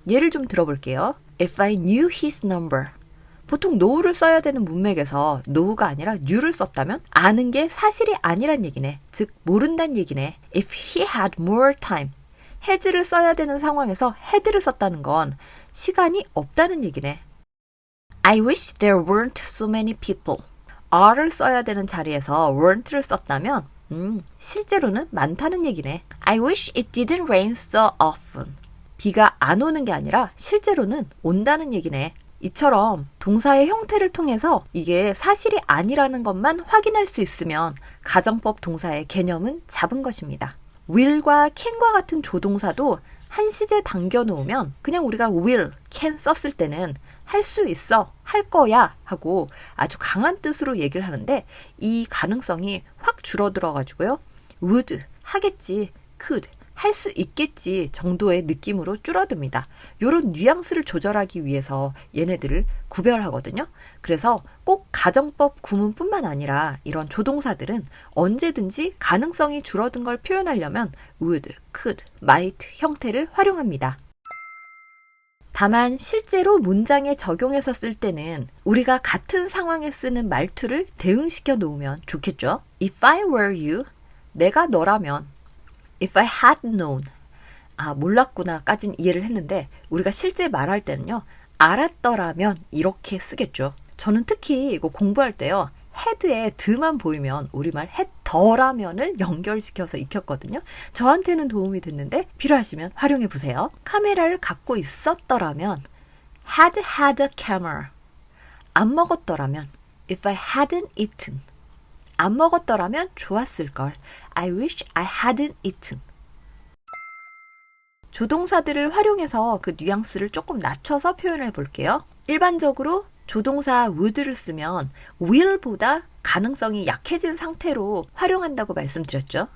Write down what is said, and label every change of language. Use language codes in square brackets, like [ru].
[ko] 예를 좀 들어볼게요. [en] If I knew his number. [ko] 보통 know를 써야 되는 문맥에서 know가 아니라 knew를 썼다면 아는 게 사실이 아니란 얘기네. 즉 모른다는 얘기네. [en] If he had more time. [ko] has를 써야 되는 상황에서 had를 썼다는 건 시간이 없다는 얘기네. [en] I wish there weren't so many people. [ko] are를 써야 되는 자리에서 weren't를 썼다면 실제로는 많다는 얘기네. [en] I wish it didn't rain so often. [ko] 비가 안 오는 게 아니라 실제로는 온다는 얘기네. 이처럼 동사의 형태를 통해서 이게 사실이 아니라는 것만 확인할 수 있으면 가정법 동사의 개념은 잡은 것입니다. will과 can과 같은 조동사도 한 시제 당겨 놓으면 그냥 우리가 will, can 썼을 때는 할 수 있어, 할 거야 하고 아주 강한 뜻으로 얘기를 하는데 이 가능성이 확 줄어들어가지고요. would, 하겠지, could, 할 수 있겠지 정도의 느낌으로 줄어듭니다. 이런 뉘앙스를 조절하기 위해서 얘네들을 구별하거든요. 그래서 꼭 가정법 구문뿐만 아니라 이런 조동사들은 언제든지 가능성이 줄어든 걸 표현하려면 would, could, might 형태를 활용합니다. 다만 실제로 문장에 적용해서 쓸 때는 우리가 같은 상황에 쓰는 말투를 대응시켜 놓으면 좋겠죠. [en] If I were you, [ko] 내가 너라면 [en] If I had known, [ko] 아, 몰랐구나까진 이해를 했는데 우리가 실제 말할 때는요. 알았더라면 이렇게 쓰겠죠. 저는 특히 이거 공부할 때요. 헤드에 드만 보이면 우리말 했더라면을 연결시켜서 익혔거든요. 저한테는 도움이 됐는데 필요하시면 활용해 보세요. 카메라를 갖고 있었더라면 [en] had a camera. [ko] 안 먹었더라면 [en] if I hadn't eaten. [ko] 안 먹었더라면 좋았을걸. [en] I wish I hadn't eaten. [ko] 조동사들을 활용해서 그 뉘앙스를 조금 낮춰서 표현해 볼게요. 일반적으로 조동사 would를 쓰면 will보다 가능성이 약해진 상태로 활용한다고 말씀드렸죠.